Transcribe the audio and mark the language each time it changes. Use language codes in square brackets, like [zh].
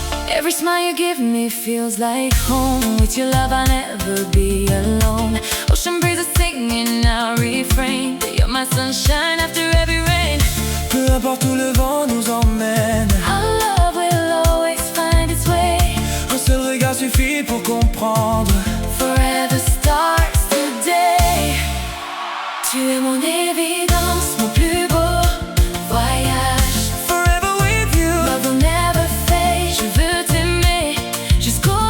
[en] Every smile you give me feels like home. With your love I'll never be alone. Ocean breezes singing our refrain. You're my sunshine after every rain. [fr] Peu importe où le vent nous emmène, [en] Our love will always find its way. [fr] un seul regard suffit pour comprendre. [en] Forever starts today. [fr] Tu es mon évidence, mon plus beau voyage. [en] Forever with you. Love will never fade. [fr] Je veux t'aimer jusqu'au